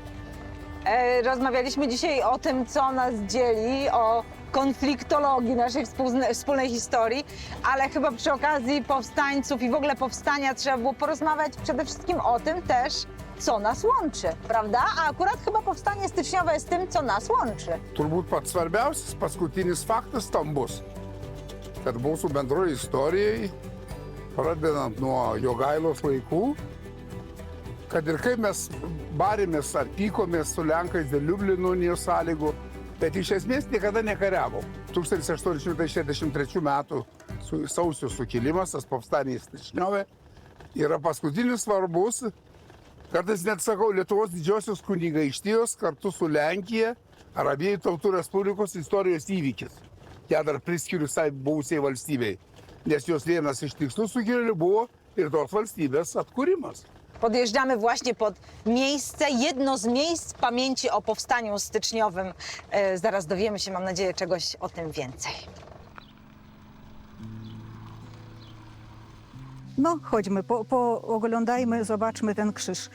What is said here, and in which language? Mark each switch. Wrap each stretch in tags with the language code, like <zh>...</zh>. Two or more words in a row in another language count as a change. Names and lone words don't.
<pl>Rozmawialiśmy dzisiaj o tym, co nas dzieli, o konfliktologii naszej wspólnej historii, ale chyba przy okazji powstańców i w ogóle powstania trzeba było porozmawiać przede wszystkim o tym też, co nas łączy, prawda? A akurat chyba powstanie styczniowe jest tym, co nas łączy.</pl> <lt>Turbūt pats svarbiausias paskutinis faktas tam bus, kad mūsų bendroji istorijai, pradedant nuo Jogailos laikų, kad ir kaip mes barėmės ar pykomės su Lenkais dėl Liublino unijos sąlygų, bet iš esmės niekada nekariavo. 1863 metų sausio sukilimas, tas</lt> <pl>povstaniai Stičniove,</pl> <lt>yra paskutinis svarbus, kartais net sakau, Lietuvos didžiosios kunigaikštijos kartu su Lenkija ar abiejų tautų respublikos istorijos įvykis. Ja dar priskiriu sai buvusiai valstybei, nes jos vienas iš tikslų sukilėlių buvo ir tos valstybės atkūrimas.</lt> <pl>Podjeżdżamy właśnie pod miejsce, jedno z miejsc pamięci o powstaniu styczniowym. Zaraz dowiemy się, mam nadzieję, czegoś o tym więcej. No, chodźmy, oglądajmy, zobaczmy ten krzyż.</pl>